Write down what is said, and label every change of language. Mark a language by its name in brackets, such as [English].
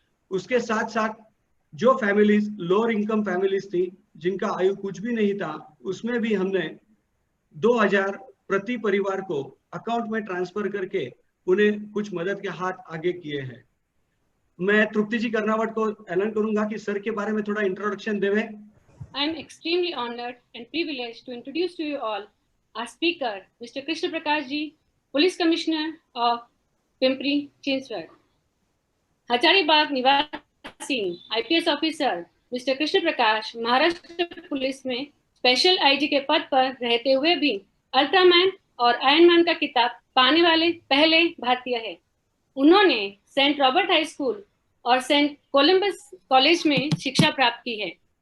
[Hindi] उसके साथ साथ जो फैमिलीज, लोअर इनकम फैमिलीज थी, जिनका आयु कुछ भी नहीं था, उसमें भी हमने 2,000 प्रति परिवार को अकाउंट में ट्रांसफर करके उन्हें कुछ मदद के हाथ आगे किए हैं। मैं तृप्ति जी कर्नावट को ऐलान करूंगा कि सर के बारे में थोड़ा इंट्रोडक्शन देवे। [English] I am extremely honored and privileged to introduce to you all our speaker, Mr. Krishna Prakash ji, Police Commissioner of Pimpri Chinchwad. [Hindi] Hazaribagh निवासी IPS officer mister Krishna Prakash Maharashtra police में स्पेशल आईजी के पद पर रहते हुए भी अल्ट्रामैन और आयरनमैन का खिताब पाने वाले पहले भारतीय है। उन्होंने सेंट रॉबर्ट हाई स्कूल और सेंट कोलंबस कॉलेज में शिक्षा प्राप्त की है।